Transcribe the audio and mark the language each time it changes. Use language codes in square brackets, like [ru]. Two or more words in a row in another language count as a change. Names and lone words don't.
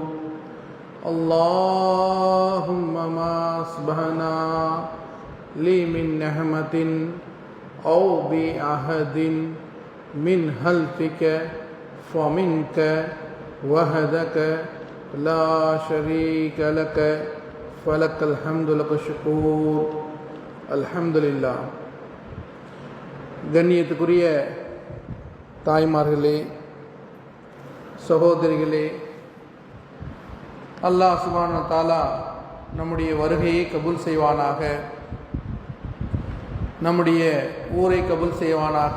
[ar] اللهم ما أصبحنا لي من نعمة أو بعهد من خلفك فمنك وحدك لا شريك لك فلك الحمد لك الشكور الحمد لله. [ta] கண்ணியத்துக்குரிய தாய்மார்களே, சகோதரிகளே, [ar] الله سبحانه وتعالى [ta] நம்முடைய வருகையை கபூல் செய்வானாக, நம்முடைய ஊரை கபூல் செய்வானாக.